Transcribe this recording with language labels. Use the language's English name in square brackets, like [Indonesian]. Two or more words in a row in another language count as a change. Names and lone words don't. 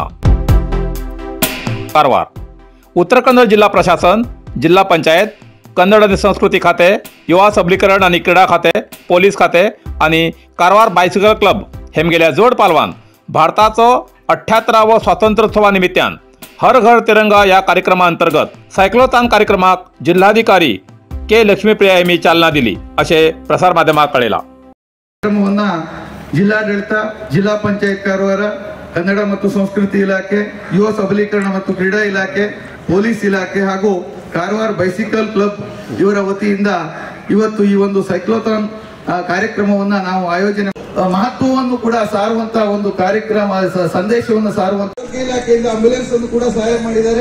[Konkani] कारवार उत्तर कन्नड जिल्हा प्रशासन, जिल्हा पंचायत, कन्नड आणि संस्कृती खाते, युवा सबलीकरण आणि क्रीडा खाते, पोलीस खाते आणि कारवार बायसिकल क्लब हेमगेल्या जोड पालवान भारताचो 78वा स्वातंत्र्योत्सवा निमित्तान हर घर तिरंगा या कार्यक्रमांतर्गत सायक्लोथॉन कार्यक्रमाक जिल्हाधिकारी के लक्ष्मीप्रिया यांनी चालना दिली असे प्रसार माध्यमात कळेला. [Kannada] ಕಾರ್ಯಕ್ರಮವನ್ನ ಜಿಲ್ಲಾಡಳಿತ, ಜಿಲ್ಲಾ ಪಂಚಾಯತ್ ಕಾರವಾರ, ಕನ್ನಡ ಮತ್ತು ಸಂಸ್ಕೃತಿ ಇಲಾಖೆ, ಯುವ ಸಬಲೀಕರಣ ಮತ್ತು ಕ್ರೀಡಾ ಇಲಾಖೆ, ಪೊಲೀಸ್ ಇಲಾಖೆ ಹಾಗೂ ಕಾರವಾರ ಬೈಸಿಕಲ್ ಕ್ಲಬ್ ಇವರ ವತಿಯಿಂದ ಇವತ್ತು ಈ ಒಂದು ಸೈಕ್ಲೋಥಾನ್ ಕಾರ್ಯಕ್ರಮವನ್ನ ನಾವು ಆಯೋಜನೆ ಮಹತ್ವವನ್ನು ಕೂಡ ಸಾರುವಂತ ಒಂದು ಕಾರ್ಯಕ್ರಮ, ಸಂದೇಶವನ್ನು ಸಾರುವಂತ ಇಲಾಖೆಯಿಂದ ಆಂಬ್ಯುಲೆನ್ಸ್ ಅನ್ನು ಕೂಡ ಸಹಾಯ ಮಾಡಿದ್ದಾರೆ.